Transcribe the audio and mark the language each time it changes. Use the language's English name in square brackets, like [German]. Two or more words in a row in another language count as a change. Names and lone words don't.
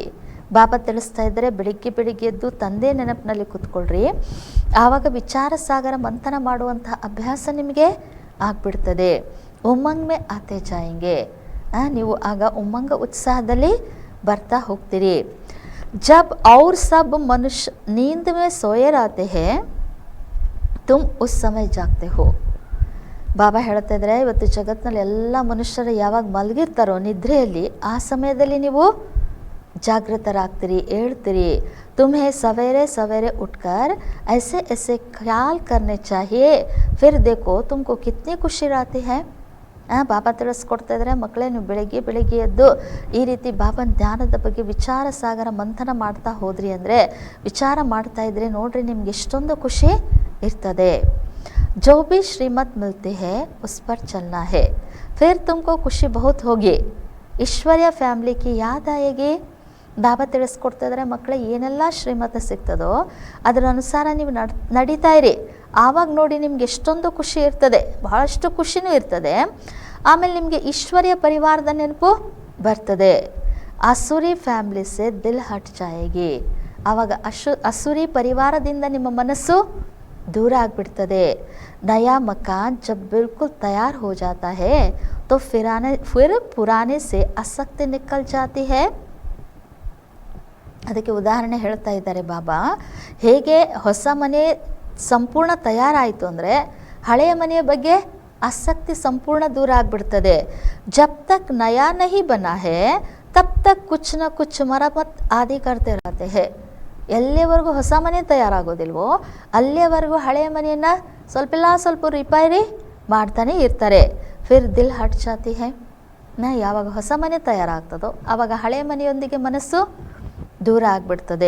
[Kannada] ಬಾಬಾ ತಿಳಿಸ್ತಾ ಇದ್ದಾರೆ, ಬೆಳಿಗ್ಗೆ ಎದ್ದು ತಂದೆ ನೆನಪಿನಲ್ಲಿ ಕೂತ್ಕೊಳ್ರಿ, ಆವಾಗ ವಿಚಾರ ಸಾಗರ ಮಂಥನ ಮಾಡುವಂತಹ ಅಭ್ಯಾಸ ನಿಮಗೆ ಆಗ್ಬಿಡ್ತದೆ. [Hindi] उमंग में आते जाएंगे. [Kannada] ನೀವು ಆಗ ಉಮ್ಮಂಗ ಉತ್ಸಾಹದಲ್ಲಿ ಬರ್ತಾ ಹೋಗ್ತೀರಿ. [Hindi] जब और सब मनुष्य नींद में सोए रहते हैं तुम उस समय जागते हो. [Kannada] ಬಾಬಾ ಹೇಳ್ತಾ ಇದ್ದಾರೆ, ಇವತ್ತು ಜಗತ್ತಿನಲ್ಲಿ ಎಲ್ಲ ಮನುಷ್ಯರು ಯಾವಾಗ ಮಲಗಿರ್ತಾರೋ ನಿದ್ರೆಯಲ್ಲಿ, ಆ ಸಮಯದಲ್ಲಿ ನೀವು ಜಾಗೃತರಾಗ್ತೀರಿ, ಹೇಳ್ತೀರಿ. [Hindi] तुम्हें सवेरे सवेरे उठकर ऐसे ऐसे ख्याल करने चाहिए, फिर देखो तुमको कितनी खुशी रहती है. [Kannada] ಬಾಬಾ ತಿಳಿಸ್ಕೊಡ್ತಾ ಇದ್ದಾರೆ, ಮಕ್ಕಳೇ ನೀವು ಬೆಳಿಗ್ಗೆ ಎದ್ದು ಈ ರೀತಿ ಬಾಬನ ಧ್ಯಾನದ ಬಗ್ಗೆ ವಿಚಾರ ಸಾಗರ ಮಂಥನ ಮಾಡ್ತಾ ಹೋದ್ರಿ ಅಂದರೆ, ವಿಚಾರ ಮಾಡ್ತಾ ಇದ್ರೆ ನೋಡ್ರಿ ನಿಮ್ಗೆ ಎಷ್ಟೊಂದು ಖುಷಿ ಇರ್ತದೆ. [Hindi] जो भी श्रीमत मिलती है उस पर चलना है, फिर तुमको खुशी बहुत होगी. ईश्वरीय फैमिली की याद आएगी. [Kannada] ಬಾಬಾ ತಿಳಿಸ್ಕೊಡ್ತಾ ಇದ್ದಾರೆ, ಮಕ್ಕಳೇ ಏನೆಲ್ಲ ಶ್ರೀಮತ ಸಿಗ್ತದೋ ಅದರ ಅನುಸಾರ ನೀವು ನಡೀತಾ ಇರಿ. ಆವಾಗ ನೋಡಿ ನಿಮ್ಗೆ ಎಷ್ಟೊಂದು ಖುಷಿ ಇರ್ತದೆ, ಬಹಳಷ್ಟು ಖುಷಿನೂ ಇರ್ತದೆ. ಆಮೇಲೆ ನಿಮಗೆ ಈಶ್ವರ್ಯ ಪರಿವಾರದ ನೆನಪು ಬರ್ತದೆ. [Hindi] आसुरी फैमिली से दिल हट जाएगी. [Kannada] ಆವಾಗ ಅಸುರಿ ಪರಿವಾರದಿಂದ ನಿಮ್ಮ ಮನಸ್ಸು ದೂರ ಆಗಿಬಿಡ್ತದೆ. [Hindi] नया मकान जब बिल्कुल तैयार हो जाता है तो फिर पुराने से आसक्ति निकल जाती है. [Kannada] ಅದಕ್ಕೆ ಉದಾಹರಣೆ ಹೇಳ್ತಾ ಇದ್ದಾರೆ ಬಾಬಾ, ಹೇಗೆ ಹೊಸ ಮನೆ ಸಂಪೂರ್ಣ ತಯಾರಾಯಿತು ಅಂದರೆ ಹಳೆಯ ಮನೆಯ ಬಗ್ಗೆ ಆಸಕ್ತಿ ಸಂಪೂರ್ಣ ದೂರ ಆಗಿಬಿಡ್ತದೆ. [Hindi] जब तक नया नहीं बना है तब तक कुछ न कुछ मरम्मत आदि करते रहते हैं. [Kannada] ಎಲ್ಲಿವರೆಗೂ ಹೊಸ ಮನೆ ತಯಾರಾಗೋದಿಲ್ವೋ ಅಲ್ಲಿಯವರೆಗೂ ಹಳೆಯ ಮನೆಯನ್ನು ಸ್ವಲ್ಪ ರಿಪೇರಿ ಮಾಡ್ತಾನೆ ಇರ್ತಾರೆ. [Hindi] फिर दिल हट जाती है. [Kannada] ಯಾವಾಗ ಹೊಸ ಮನೆ ತಯಾರಾಗ್ತದೋ ಆವಾಗ ಹಳೆಯ ಮನೆಯೊಂದಿಗೆ ಮನಸ್ಸು ದೂರ ಆಗಿಬಿಡ್ತದೆ.